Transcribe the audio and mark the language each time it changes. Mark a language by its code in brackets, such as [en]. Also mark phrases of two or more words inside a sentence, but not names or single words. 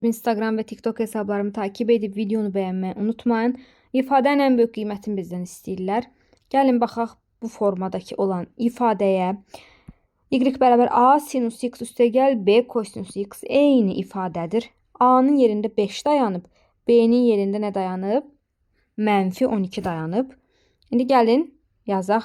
[tr] Instagram ve TikTok hesablarımı takip edip videonu beğenmeyi unutmayın. İfadenin en büyük [az] qiymətini bizdən istəyirlər. Gəlin baxaq bu formadakı olan ifadəyə. Y bərabər A sinus x üstəgəl B kosinus x eyni ifadədir. A-nın yerində 5 dayanıb, B-nin yerində nə dayanıb? Mənfi 12 dayanıb. İndi gəlin yazaq.